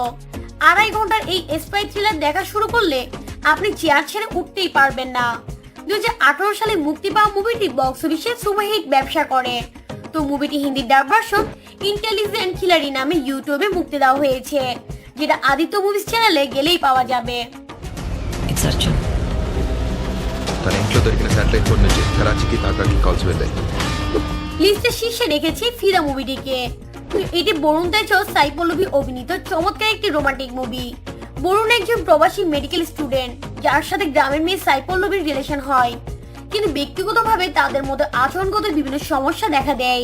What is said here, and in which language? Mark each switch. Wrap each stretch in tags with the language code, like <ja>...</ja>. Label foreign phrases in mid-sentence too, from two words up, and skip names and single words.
<bn>2.5 ঘন্টার এই</bn> <en>spy thriller</en> <bn>দেখা শুরু করলে আপনি চেয়ার ছেড়ে উঠতেই পারবেন না। 2018 সালে মুক্তি পাওয়া মুভিটি</bn> <en>box office</en> <bn>সুপারহিট ব্যবসা করে। তো মুভিটি হিন্দি</bn> <en>dub version</en> <bn>ইন্টেলিজেন্ট খিলাড়ি নামে ইউটিউবে মুক্তি দেওয়া হয়েছে, যেটা আদিত্য মুভিজ চ্যানেলে গেলেই পাওয়া যাবে।</bn> <te>తన ఇంట్లో దొరికిన శాటిలైట్ ఫోన్ నుంచి కరాచీకి ఢాకాకి కాల్స్ వెళ్ళాయి.</te> <bn>লিস্টের শীর্ষে রেখেছি ফিদা মুভিটিকে। এটি বরুণ তেজ ও সাই পল্লবী অভিনীত চমৎকার একটি</bn> <en>romantic movie.</en> <bn>বরুণ একজন প্রবাসী</bn> <en>medical student,</en> <bn>যার সাথে গ্রামের মেয়ে সাই পল্লবীর রিলেশন হয়, কিন্তু ব্যক্তিগতভাবে তাদের মধ্যে আচরণগত বিভিন্ন সমস্যা দেখা দেয়।</bn>